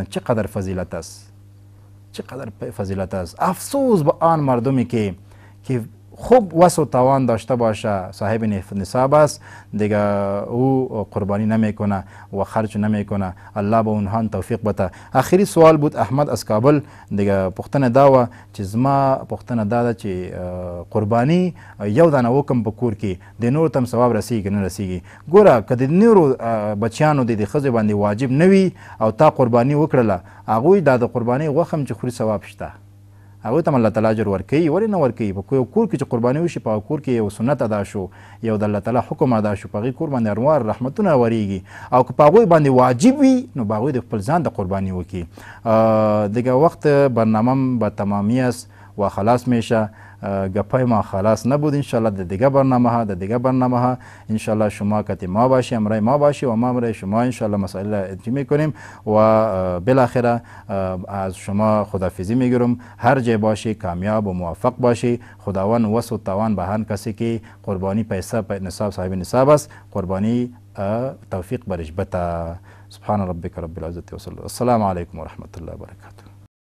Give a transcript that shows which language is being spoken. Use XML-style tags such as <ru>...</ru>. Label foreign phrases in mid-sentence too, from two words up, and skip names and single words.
<fa>چقدر فضیلت است، چقدر فضیلت است. افسوس به آن مردمی که خوب وسع و توان داشته باشه، صاحب نصاب است، دیگه او قربانی نمیکنه و خرج نمیکنه. الله به اونها توفیق بده. آخری سوال بود احمد از کابل.</fa> <ps>دیگه پوښتنه دا و چې زما پوښتنه دا ده چې قربانی یو دانه وکم په کور کې د نور تم ثواب رسیږي نه رسیږي. ګوره که د نورو بچیانو د ښځې باندې واجب نه وي او تا قربانی وکړله، هغوی دا د قربانی غوښه هم چې خوري ثواب شته، هغوی ته الله تعالی اجر ورکوي. ولې نه ورکوي؟ په کور کې چې قرباني وشي، په کور کې یو سنت ادا شو، یو د الله تعالی حکم ادا شو، په هغې کور باندې انوار رحمتونه ورېږي. او که په هغوی باندې واجب وي نو به هغوی د خپل ځان د قرباني وکړي.</ps> <fa>دیگه وقت برنامه به تمامی است و خلاص میشه. گپای ما خلاص نبود. انشالله در دیگه برنامه ها انشالله شما کتی ما باشی، امرای ما باشی و ما امرای شما انشالله مسائل ادری میکنیم و بالاخره از شما خداحافظی میگیرم. هر جای باشی کامیاب و موفق باشی. خداوند وس و توان به هر کسی که قربانی پیسه نصاب صاحب نصاب است قربانی توفیق برش بتا.</fa> <ar>سبحان ربك رب العزة وصلى. السلام عليكم ورحمة الله وبركاته.</ar>